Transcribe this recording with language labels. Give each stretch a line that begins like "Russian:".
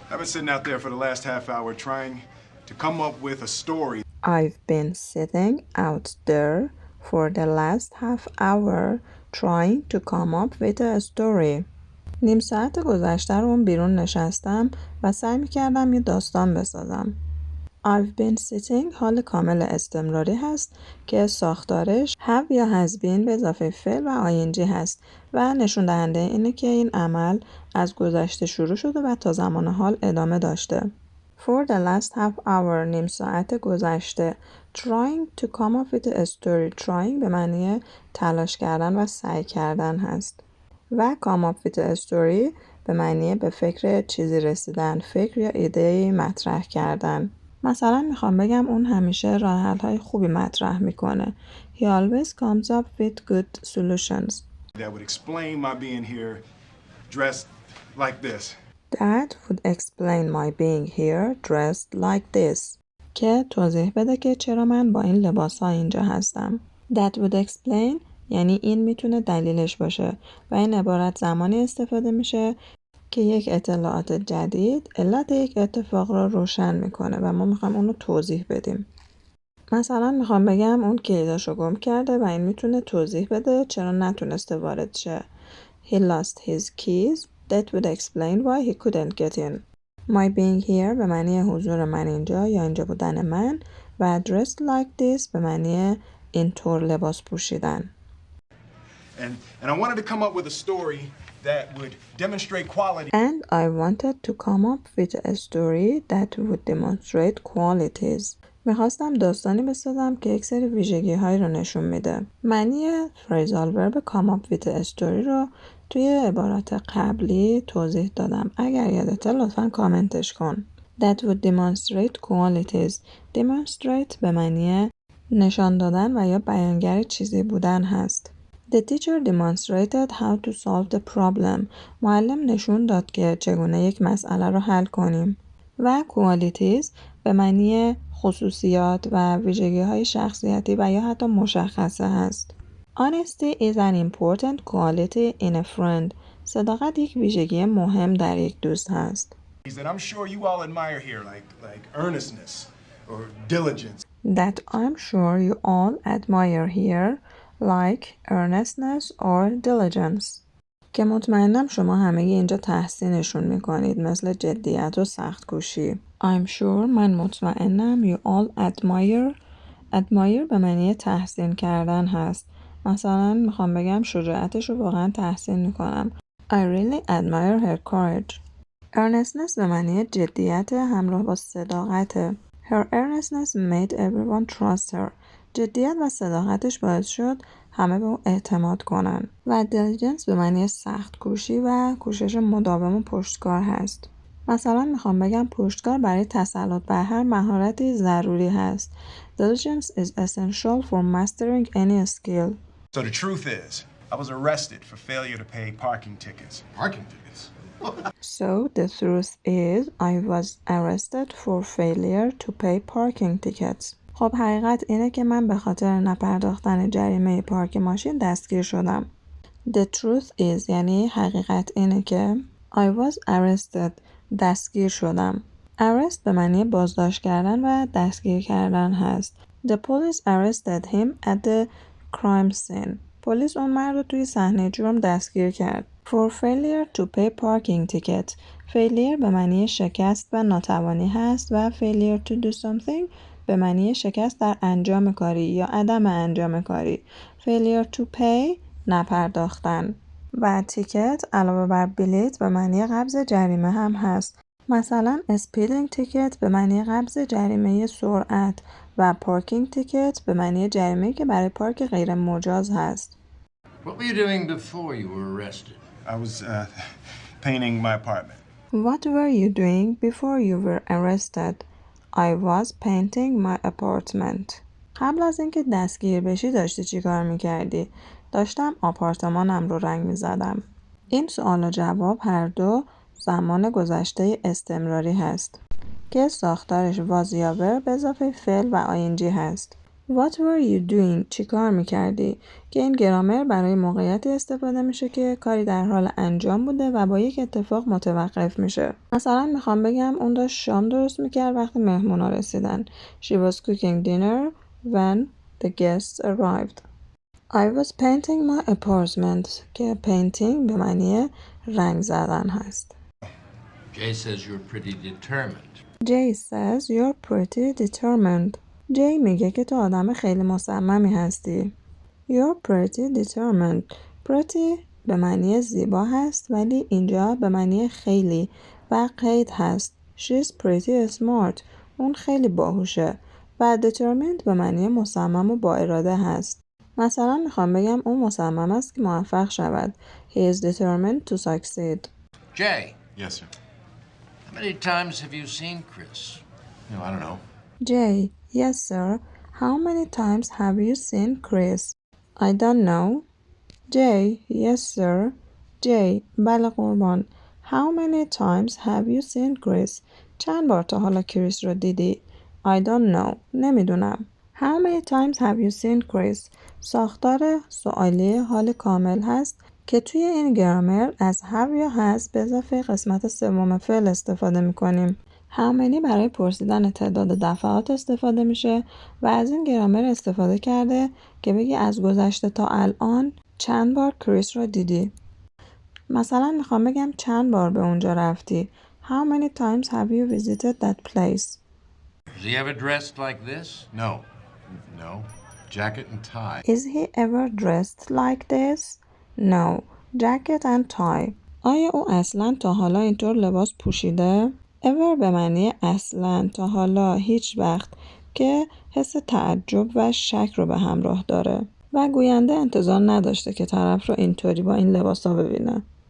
English: I've been sitting out there for the last half hour trying to come up with a story. I've been sitting out there for the last half hour trying to come up with a story.
Persian: نیم ساعت گذشته رو بیرون نشستم و سعی می‌کردم یه داستان بسازم. I've been sitting حال کامل استمراری هست که ساختارش have یا has been به اضافه فعل و ing هست و نشون دهنده اینه که این عمل از گذشته شروع شده و تا زمان حال ادامه داشته. For the last half hour نیم ساعت گذشته trying to come up with a story trying به معنی تلاش کردن و سعی کردن هست و come up with a story به معنی به فکر چیزی رسیدن، فکر یا ایده مطرح کردن. مثلا میخوام بگم اون همیشه راه حل‌های خوبی مطرح میکنه.
English: He always comes up with good solutions. That would explain my being here dressed like this. That would explain my being here dressed like this.
Persian: که توضیح بده که چرا من با این لباس‌ها اینجا هستم. That would explain یعنی این میتونه دلیلش باشه و این عبارت زمانی استفاده میشه که یک اطلاعات جدید علت یک اتفاق را روشن میکنه و ما میخوایم اون رو توضیح بدیم. مثلا میخوام بگم اون کلیداشو گم کرده و این میتونه توضیح بده چرا نتونسته وارد شه.
English: He lost his keys. That would explain why he couldn't get in.
Persian: My being here به معنی حضور من اینجا یا اینجا بودن من و dressed like this به معنی اینطور لباس پوشیدن.
English: And I wanted to come up with a story that would demonstrate quality. And I wanted to come up with a story that would demonstrate qualities.
Persian: میخواستم داستانی بسازم که یک سری ویژگی هایی رو نشون میده. معنی phrasal verb come up with a story رو توی عبارات قبلی توضیح دادم. اگر یادته لطفاً کامنتش کن.
English: That would demonstrate qualities.
Persian: Demonstrate به معنی نشان دادن و یا بیانگر چیزی بودن هست.
English: The teacher demonstrated how to solve the problem.
Persian: معلم نشون داد که چگونه یک مسئله رو حل کنیم. و qualities به معنی خصوصیات و ویژگی‌های شخصیتی و یا حتی مشخصه هست.
English: Honesty is an important quality in a friend.
Persian: صداقت یک ویژگی مهم در یک دوست هست.
English: That I'm sure you all admire here, like earnestness or diligence. That I'm sure you all admire here, like earnestness or diligence.
Persian: که مطمئنم شما همگی اینجا تحسینشون میکنید مثل جدیت و سخت کوشی. I'm sure من مطمئنم you all admire به معنی تحسین کردن هست. مثلا میخوام بگم شجاعتش رو واقعا تحسین میکنم.
English: I really admire her courage.
Persian: Earnestness به معنی جدیت همراه با صداقت.
English: Her earnestness made everyone trust her.
Persian: جدیت و صداقتش باعث شد همه به او اعتماد کنن. و diligence به معنی سخت کوشی و کوشش مداوم و پشتکار هست. مثلا میخوام بگم پشتکار برای تسلط بر هر مهارتی ضروری هست.
English: Diligence is essential for mastering any skill. So the truth is, I was arrested for failure to pay parking tickets. Parking tickets? So the truth is I was arrested for failure to pay parking tickets.
Persian: خب حقیقت اینه که من به خاطر نپرداختن جریمه پارک ماشین دستگیر شدم. The truth is یعنی حقیقت اینه که I was arrested دستگیر شدم. Arrest به معنی بازداشت کردن و دستگیر کردن هست.
English: The police arrested him at the crime scene.
Persian: پلیس اون مرد رو توی صحنه جرم دستگیر کرد.
English: For failure to pay parking ticket.
Persian: Failure به معنی شکست و ناتوانی هست و failure to do something به معنی شکست در انجام کاری یا عدم انجام کاری.
English: Failure to pay نپرداختن.
Persian: و تیکت علاوه بر بلیت به معنی قبض جریمه هم هست. مثلا speeding ticket به معنی قبض جریمه سرعت و parking ticket به معنی جریمه که برای پارک غیر مجاز هست.
English: What were you doing before you were arrested? I was painting my apartment. What were you doing before you were arrested? I was painting my apartment.
Persian: قبل از اینکه دستگیر بشی داشتی چی کار میکردی؟ داشتم آپارتمانم رو رنگ میزدم. این سوال و جواب هر دو زمان گذشته استمراری هست که ساختارش was یا were به اضافه فعل و ing هست. What were you doing؟ چی کار میکردی؟ که این گرامر برای موقعیتی استفاده میشه که کاری در حال انجام بوده و با یک اتفاق متوقف میشه. مثلا میخوام بگم اون داشت شام درست میکرد وقتی مهمونا رسیدن.
English: She was cooking dinner when the guests arrived.
Persian: I was painting my apartment که painting به معنی رنگ زدن هست.
English: Jay says you're pretty determined. Jay says you're pretty determined.
Persian: Jay میگه که تو آدم خیلی مصممی هستی.
English: You're pretty determined.
Persian: Pretty به معنی زیبا هست ولی اینجا به معنی خیلی و قید هست.
English: She's pretty smart. اون خیلی باهوشه.
Persian: و determined به معنی مصمم و با اراده هست. مثلا میخوام بگم اون مصمم است که موفق شود.
English: He is determined to succeed. Jay, Yes, sir. how many times have you seen Chris? No, I don't know. Jay, yes sir. How many times have you seen Chris? I don't know. Jay, yes sir.
Persian: Jay, بله قربان.
English: How many times have you seen Chris?
Persian: چند بار تا حالا کریس رو دیدی؟ I don't know. نمیدونم.
English: How many times have you seen Chris?
Persian: ساختار سوالی حال کامل هست که توی این گرامر از have یا has به اضافه قسمت سوم فعل استفاده میکنیم. how many برای پرسیدن تعداد دفعات استفاده میشه و از این گرامر استفاده کرده که بگی از گذشته تا الان چند بار کریس رو دیدی. مثلا میخوام بگم چند بار به اونجا رفتی.
English: How many times have you visited that place? Is he ever dressed like this? No. No. Jacket and tie. Is he ever dressed like this? No. Jacket and tie.
Persian: آیا او اصلا تا حالا اینطور لباس پوشیده؟ ever به معنی اصلا، تا حالا، هیچ وقت که حس تعجب و شک رو به همراه داره و گوینده انتظار نداشته که طرف رو اینطوری با این لباسا ببینه.